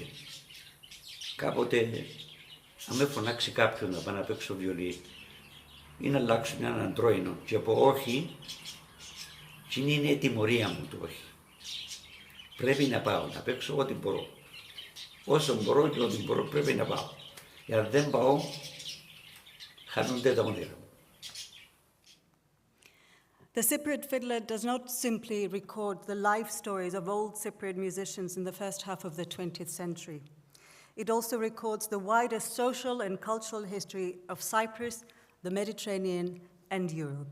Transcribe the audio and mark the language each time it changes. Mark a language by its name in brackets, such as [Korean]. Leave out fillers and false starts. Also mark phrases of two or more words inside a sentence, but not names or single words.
[Greek] Κάποτε, αν με φωνάξει κάποιον να πάω να παίξω βιολί ή να αλλάξουν έναν τρόινο και πω όχι, και είναι η τιμωρία μου το όχι. Πρέπει να πάω να παίξω ό,τι μπορώ. Όσο μπορώ και ό,τι μπορώ πρέπει να πάω. Αν δεν πάω, χάνονται τα όνειρα μου. [English] The Cypriot Fiddler does not simply record the life stories of old Cypriot musicians in the first half of the 20th century. It also records the wider social and cultural history of Cyprus, the Mediterranean, and Europe.